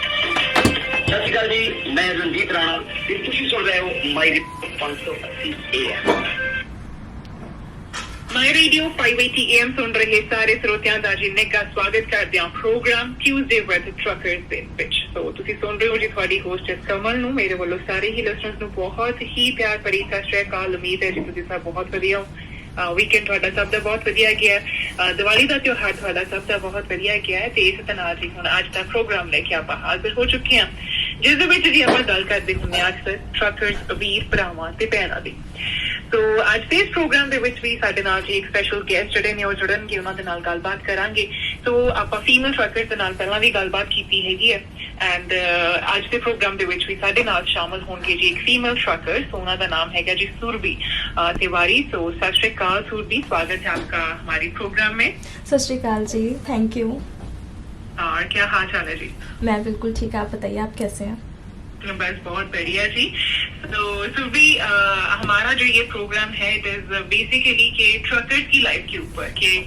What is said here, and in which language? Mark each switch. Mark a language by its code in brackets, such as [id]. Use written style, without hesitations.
[pa] सत श्री जी, मैं रंजीत राणा ਤੇ ਤੁਸੀਂ ਸੁਣ ਰਹੇ ਹੋ ਮਾਈ 580 AM। ਮਾਈ ਰੇਡੀਓ 580 AM ਸੁਣ ਰਹੇ ਸਾਰੇ ਸਰੋਤਿਆਂ ਦਾ ਜੀ ਨਿੱਘਾ ਸਵਾਗਤ ਕਰਦੇ ਹਾਂ ਪ੍ਰੋਗਰਾਮ ਟਿਊਜ਼ਡੇ ਵਿਦ ਟਰੱਕਰਸ ਦੇ ਵਿੱਚ। ਸੋ ਤੁਸੀਂ ਸੁਣ ਰਹੇ ਹੋ ਜੀ ਤੁਹਾਡੀ ਹੋਸਟੈਸ ਕਮਲ ਨੂੰ, ਮੇਰੇ ਵੱਲੋਂ ਸਾਰੇ ਹੀ ਲਿਸਨਰਸ ਨੂੰ ਬਹੁਤ ਹੀ ਪਿਆਰ ਭਰੀ ਸਤਿ ਸ਼੍ਰੀ ਅਕਾਲ। ਉਮੀਦ ਹੈ ਜੀ ਤੁਸੀਂ ਸਭ ਬਹੁਤ ਵਧੀਆ ਹੋ। ਵੀਕਐਂਡ ਤੁਹਾਡਾ ਸਭ ਦਾ ਬਹੁਤ ਵਧੀਆ ਗਿਆ, ਦੀਵਾਲੀ ਦਾ ਤਿਉਹਾਰ ਤੁਹਾਡਾ ਸਭ ਦਾ ਬਹੁਤ ਵਧੀਆ ਗਿਆ ਹੈ। ਤੇ ਇਸ ਤਰ੍ਹਾਂ ਜੀ ਹੁਣ ਅੱਜ ਦਾ ਪ੍ਰੋਗਰਾਮ ਲੈ ਕੇ ਆਪਾਂ ਹਾਜ਼ਰ ਹੋ ਚੁੱਕੇ ਹਾਂ, ਜਿਸ ਦੇ ਵਿੱਚ ਜੀ ਆਪਾਂ ਗੱਲ ਕਰਦੇ ਹੁੰਦੇ ਹਾਂ ਅਕਸਰ ਟਰੱਕਰਸ ਵੀਰ ਭਰਾਵਾਂ ਤੇ ਭੈਣਾਂ ਦੀ। ਸੋ ਅੱਜ ਦੇ ਇਸ ਪ੍ਰੋਗਰਾਮ ਦੇ ਵਿੱਚ ਵੀ ਸਾਡੇ ਨਾਲ ਜੀ ਇੱਕ ਸਪੈਸ਼ਲ ਗੈਸਟ ਜਿਹੜੇ ਨੇ ਉਹ ਜੁੜਨਗੇ, ਉਹਨਾਂ ਦੇ ਨਾਲ ਗੱਲਬਾਤ ਕਰਾਂਗੇ। ਸੋ ਆਪਾਂ ਫੀਮੇਲ ਟਰੱਕਰਸ ਦੇ ਨਾਲ ਪਹਿਲਾਂ ਵੀ ਗੱਲਬਾਤ ਕੀਤੀ ਹੈਗੀ ਹੈ ਐਂਡ ਅੱਜ ਦੇ ਪ੍ਰੋਗਰਾਮ ਦੇ ਵਿੱਚ ਵੀ ਸਾਡੇ ਨਾਲ ਸ਼ਾਮਲ ਹੋਣਗੇ ਜੀ ਇੱਕ ਫੀਮੇਲ ਟਰੱਕਰ। ਸੋ ਉਹਨਾਂ ਦਾ ਨਾਮ ਹੈਗਾ जी सुरभि तिवारी। [hi] सो सत श्री अकाल सुरभि, स्वागत है आपका हमारे प्रोग्राम में। सत श्री अकाल जी, थैंक यू। और क्या हाल चाल है जी? मैं बिल्कुल ठीक है, आप बताइए आप कैसे हैं? बस बहुत बढ़िया जी। तो सुरभि, हमारा जो ये प्रोग्राम है [en] it is basically [hi] के ट्रकर्स की लाइफ के ऊपर के